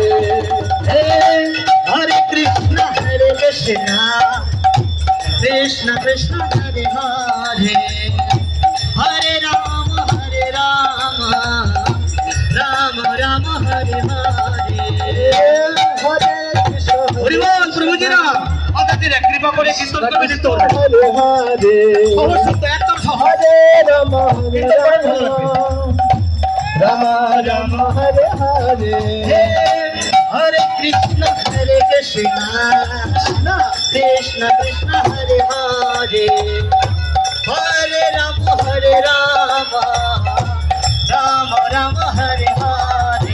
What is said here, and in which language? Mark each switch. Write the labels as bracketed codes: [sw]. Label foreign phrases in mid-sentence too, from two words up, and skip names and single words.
[bn] Hare Krishna Hare Krishna Krishna Krishna Hare Hare Hare Rama Hare Rama Rama Rama Hare Hare Hare Krishna হরিবল প্রভুজিরা আপনাদের কৃপা করে কীর্তন করবেন একটু Hare Hare অবশ্য তো একদম সহজ Hare Rama Hare Rama Rama Hare Hare Hare Krishna Hare Krishna Krishna Krishna Hare Hare Hare Rama Hare Rama Rama Rama Hare Hare